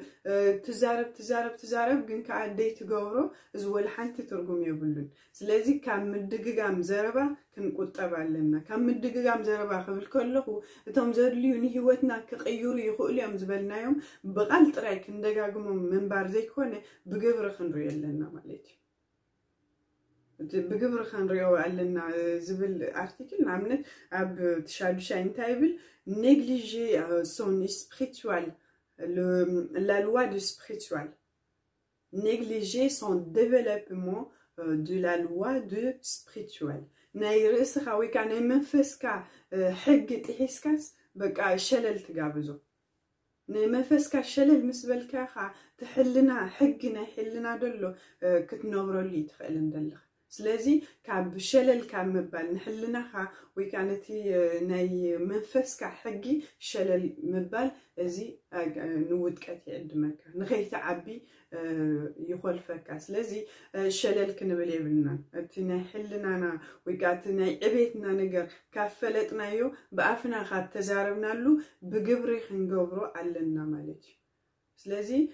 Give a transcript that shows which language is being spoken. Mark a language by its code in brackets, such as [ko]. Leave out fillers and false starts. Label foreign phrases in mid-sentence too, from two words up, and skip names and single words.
[ti] ትዛረብ ግን ከዓ ደይ ትገብሮ እዚ ወላ ሓንቲ ትርጉም የብሉን ስለዚ ካብ ምድግጋም ዘረባ ክንቁጠብ ኣለና ካብ ምድግጋም ዘረባ ክብል ከለኹ እቶም ዘድልዩ ንሂወትና ክቕይሩ ይኽእሉ እዮም ዝበልናዮም ብቓል ጥራይ ክንደጋግሞም ምንባር ዘይኮነ ብግብሪ ክንሪኦ ኣለና ማለት እዩ ብግብሪ ክንሪኦ ኣለና ዝብል ኣርቲክል ንኣብነት ኣብ ተሻዱሻይ እንታይ ይብል [fr] négliger son spirituel, la loi du spirituel. Négliger son développement de la loi du spirituel. [ti] ናይርእስኻ ወይ ከዓ ናይ መንፈስካ ሕጊ ጥሒስካስ በቃ ሸለል ትጋብዞ ናይ መንፈስካ ሸለል ምስ በልካ ትሕልና ሕጊ ናይ ሕልና ደሎ ክትነብረሉ ይትኽእል እንደለኻ ስለዚ ካብ ሸለል ካብ ምባል ንሕልናኻ ወይ ከዓ ነቲ ናይ መንፈስካ ሕጊ ሸለል ምባል እዚ ንውድቀት ይዕድመካ ንኸይትዓቢ ይኾልፈካ ስለዚ ሸለል ክንብል የብልናን እቲ ናይ ሕልናና ወይ ከዓ እቲ ናይ ዕቤትና ነገር ካብ ፈለጥናዮ ብኣፍና ካብ ተዛረብናሉ ብግብሪ ክንገብሮ ኣለና ማለት እዩ ስለዚ